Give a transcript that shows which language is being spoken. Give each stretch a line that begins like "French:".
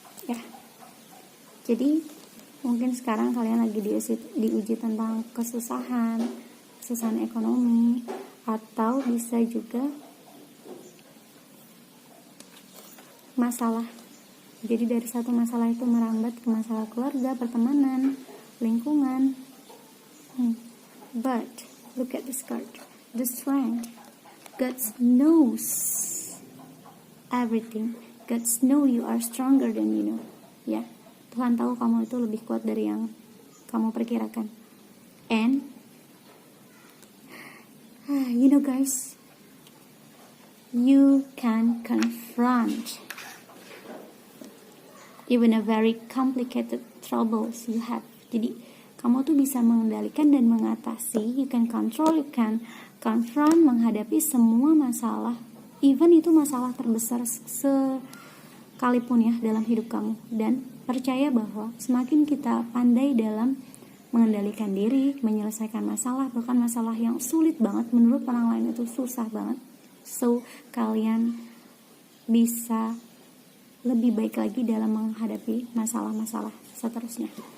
Indonesian: Ya. Jadi, mungkin sekarang kalian lagi diuji tentang kesusahan ekonomi, atau bisa juga masalah. Jadi dari satu masalah itu merambat ke masalah keluarga, pertemanan, lingkungan.
English: But look at this card, the strength. God knows everything. God knows you are stronger than you know.
Indonesian: Ya, Tuhan tahu kamu itu lebih kuat dari yang kamu perkirakan.
English: And you know guys, you can confront even a very complicated troubles you have.
Indonesian: Jadi kamu tuh bisa mengendalikan dan mengatasi.
English: You can control, you can confront,
Indonesian: menghadapi semua masalah, even itu masalah terbesar sekalipun ya dalam hidup kamu. Dan percaya bahwa semakin kita pandai dalam mengendalikan diri, menyelesaikan masalah, bahkan masalah yang sulit banget menurut orang lain itu susah banget, so kalian bisa lebih baik lagi dalam menghadapi masalah-masalah seterusnya.